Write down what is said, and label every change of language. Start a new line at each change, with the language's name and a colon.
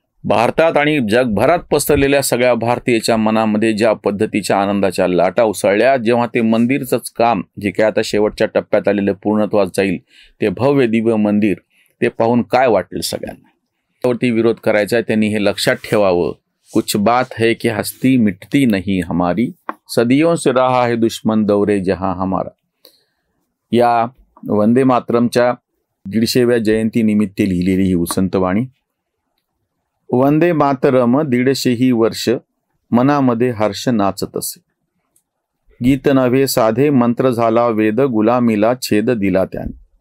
Marathi: भारतात आणि जगभरात पसरलेल्या सगळ्या भारतीयाच्या मनामध्ये ज्या पद्धतीच्या आनंदाच्या लाटा उसळल्या जेव्हा ते मंदिरचंच काम जे काय आता शेवटच्या टप्प्यात आलेलं पूर्णत्वास जाईल, ते भव्य दिव्य मंदिर ते पाहून काय वाटेल सगळ्यांना. त्यावरती विरोध करायचा आहे त्यांनी हे लक्षात ठेवावं.
Hindi: कुछ बात है कि हस्ती मिटती नहीं हमारी, सदियों से रहा है दुश्मन दौरे जहां हमारा.
Marathi: या वंदे मातरमच्या 150व्या जयंतीनिमित्त लिहिलेली ही उसंतवाणी. वंदे मातरम 150 वर्ष मनामध्ये हर्ष नाचत असे. गीत नव्हे साधे मंत्र झाला वेद, गुलामीला छेद दिला त्याने.